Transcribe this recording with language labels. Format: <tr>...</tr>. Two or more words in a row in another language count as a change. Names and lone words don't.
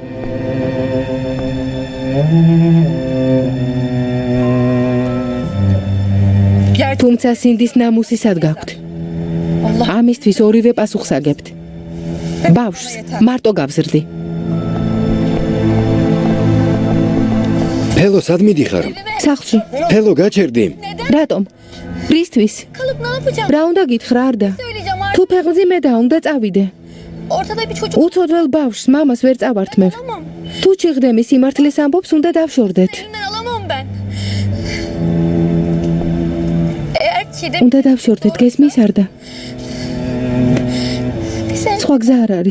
<ka>თუმცა სინდის ნამუსისად გაქვთ. ამისთვის ორივე პასუხს აგებთ. ბავშვს მარტო გავზრდი. ფელო, სად მიდიხარ? სახლში. ფელო, გაჩერდი. რატომ? რისთვის?</ka> <tr>Kalıp ne yapacağım?</tr> <ka>რა უნდა გითხრა არ და?</ka> <tr>Söyleyeceğim artık.</tr> <ka>თუ ფეხმძიმე და უნდა წავიდე.</ka> <tr>Ortada bir çocuk.</tr> <ka>უცოდველ ბავშვს მამას ვერ წავართმევ.</ka> <tr>Alamam.</tr> <ka>თუ ჩიღდემი სიმართლეს ამბობს, უნდა დავშორდეთ.</ka> <tr>Elinden alamam ben. Eğer ki de</tr> <ka>უნდა დავშორდეთ, გესმის არ და?</ka> <tr>sen</tr> <ka>სხვა გზა არ არის.</ka>